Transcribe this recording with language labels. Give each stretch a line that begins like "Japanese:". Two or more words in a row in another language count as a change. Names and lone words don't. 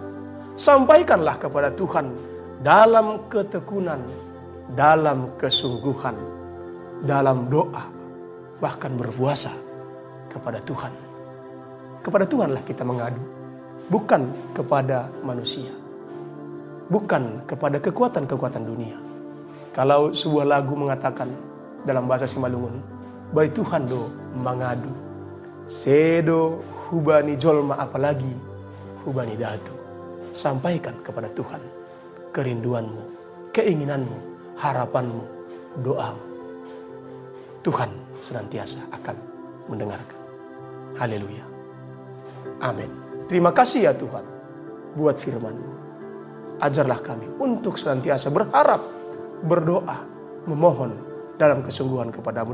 Indonesian: Sampaikanlah kepada Tuhan dalam ketekunan, dalam kesungguhan, dalam doa, bahkan berpuasa kepada Tuhan. Kepada Tuhanlah kita mengadu, bukan kepada manusia, bukan kepada kekuatan-kekuatan dunia. Kalau sebuah lagu mengatakan dalam bahasa Simalungun,
Batak Simalungun: "Bai Tuhan do mangadu, sedo hubani jolma apalagi hubani datu."
Indonesian: Sampaikan kepada Tuhan kerinduanmu, keinginanmu, harapanmu, doamu. Tuhan senantiasa akan mendengarkan. Haleluya. Amin. Terima kasih ya Tuhan buat firman-Mu. Ajarlah kami untuk senantiasa berharap, berdoa, memohon dalam kesungguhan kepadamu.